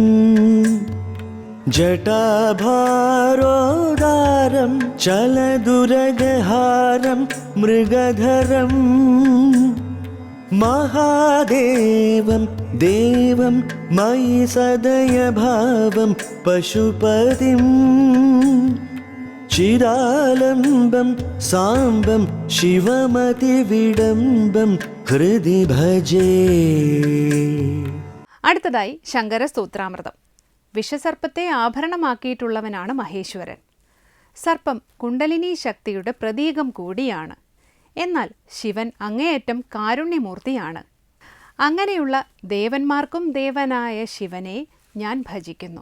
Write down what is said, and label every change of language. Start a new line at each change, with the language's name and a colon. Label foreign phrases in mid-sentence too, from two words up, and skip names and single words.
Sanskrit: जटाभारोदारं चलदुरगहारं मृगधरं महादेवं देवं मयि सदयभावं पशुपतिं चिदालम्बं साम्बं शिवमतिविडम्बं हृदि भजे.
Malayalam: അടുത്തതായി ശങ്കരസ്തോത്രാമൃതം. വിഷസർപ്പത്തെ ആഭരണമാക്കിയിട്ടുള്ളവനാണ് മഹേശ്വരൻ. സർപ്പം കുണ്ടലിനി ശക്തിയുടെ പ്രതീകം കൂടിയാണ്. എന്നാൽ ശിവൻ അങ്ങേയറ്റം കാരുണ്യമൂർത്തിയാണ്. അങ്ങനെയുള്ള ദേവന്മാർക്കും ദേവനായ ശിവനെ ഞാൻ ഭജിക്കുന്നു.